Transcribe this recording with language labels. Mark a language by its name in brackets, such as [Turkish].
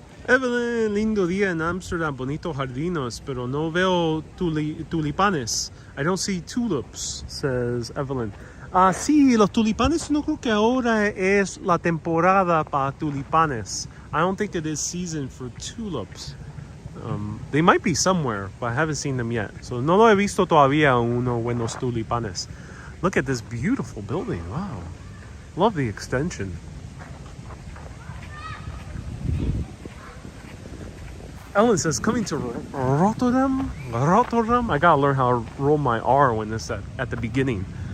[Spanish] Evelyn, lindo día en Amsterdam, bonito jardinos, pero no veo tulipanes. [English] I don't see tulips, says Evelyn. [Spanish] Sí, los tulipanes no creo que ahora es la temporada para tulipanes. [English] I don't think it is season for tulips. They might be somewhere, but I haven't seen them yet. [Spanish] So no lo he visto todavía uno buenos tulipanes. [English] Look at this beautiful building. Wow. Love the extension. Ellen says, coming to Rotterdam? Rotterdam? I gotta learn how to roll my R when it's at the beginning.